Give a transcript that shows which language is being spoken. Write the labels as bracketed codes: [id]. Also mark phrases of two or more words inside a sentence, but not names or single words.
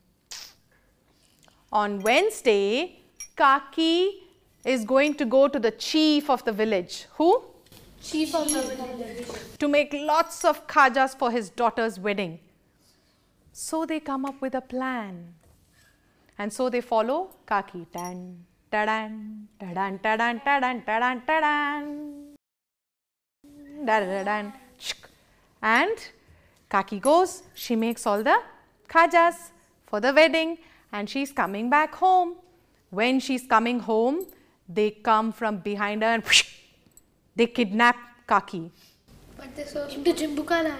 [en] On Wednesday, Kaki is going to go to the chief of the village. Who? Chief of the village. To make lots of khajas for his daughter's wedding. So they come up with a plan. And so they follow Kaki. Tan, tadan, tadan, tadan, tadan, tadan, tadan. Da-da-da-dan. And Kaki goes, she makes all the khajas for the wedding and she's coming back home. When she's coming home, they come from behind her and they kidnap Kaki. But they saw the Jimbuka land.